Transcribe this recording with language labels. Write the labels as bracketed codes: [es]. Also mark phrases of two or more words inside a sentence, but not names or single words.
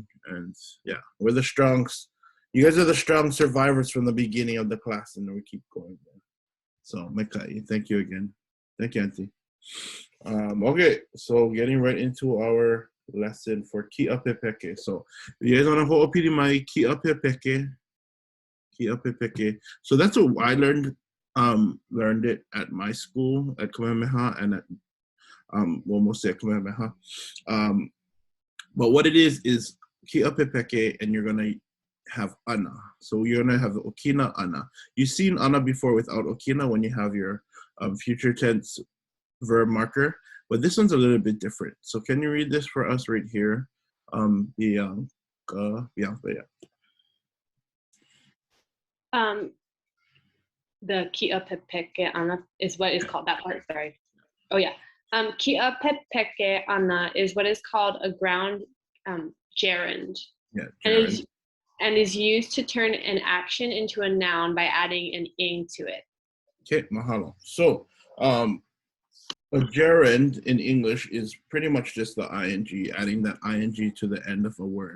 [en] And yeah, we're the strong. You guys are the strong survivors from the beginning of the class, and we keep going. So, Mekai, thank you again. Thank you, Auntie. Okay, so getting right into our lesson for [haw] Kiʻa Pepeke. [en] So, you guys want to [haw] ho'opili mai Kiʻa Pepeke? Kiʻa Pepeke. [en] So that's what I learned it at my school at Kamehameha and at mostly at Kamehameha. But what it is [haw] Kiʻa Pepeke, [en] and you're gonna have ʻANA. So you're gonna have the [haw] okina ʻANA. [en] You've seen ʻANA before without okina when you have your future tense verb marker, but this one's a little bit different. So can you read this for us right here? Bianca. The [haw] Kiʻa Pepeke ʻANA [en] is what is called that part. Sorry. Oh yeah. [haw] Kiʻa Pepeke ʻANA [en] is what is called a ground gerund. Yeah. Gerund. And is used to turn an action into a noun by adding an ing to it. Okay, mahalo. So a gerund in English is pretty much just the ing, adding that ing to the end of a word.